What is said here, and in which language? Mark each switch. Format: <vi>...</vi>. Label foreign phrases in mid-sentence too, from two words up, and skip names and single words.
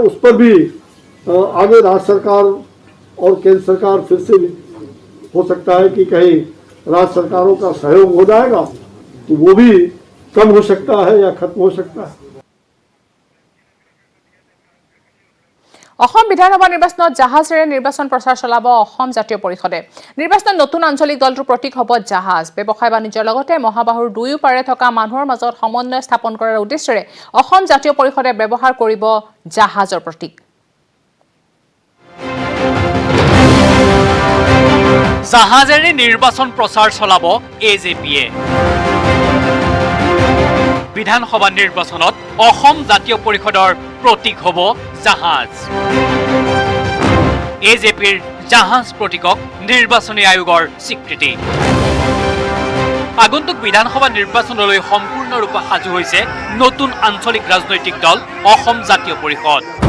<hi>उस पर भी आगे राज्य सरकार और केंद्र सरकार फिर से हो सकता है कि कहीं राज्य सरकारों का सहयोग हो जाएगा तो वो भी कम हो सकता है या खत्म हो सकता है।</hi> <as>অসম বিধানসভা নিৰ্বাচনত জাহাজেৰে নিৰ্বাচন প্ৰচাৰ চলাব অসম জাতীয় পৰিষদে নিৰ্বাচনত নতুন আঞ্চলিক দলটোৰ প্ৰতীক হ'ব জাহাজ ব্যৱসায় বাণিজ্যৰ লগতে মহাবাহুৰ দুয়ো পাৰে থকা মানুহৰ মাজত সমন্বয় স্থাপন কৰাৰ উদ্দেশ্যেৰে অসম জাতীয় পৰিষদে ব্যৱহাৰ কৰিব জাহাজৰ প্ৰতীক জাহাজেৰে নিৰ্বাচন প্ৰচাৰ চলাব এজেপিয়ে বিধানসভা নিৰ্বাচনত অসম জাতীয় পৰিষদৰ প্ৰতীক হ'ব জাহাজ এজেপিৰ জাহাজ প্ৰতীকক নিৰ্বাচনী আয়োগৰ স্বীকৃতি আগন্তুক বিধানসভা নিৰ্বাচনলৈ সম্পূৰ্ণৰূপে সাজু হৈছে নতুন আঞ্চলিক ৰাজনৈতিক দল অসম জাতীয় পৰিষদ</as>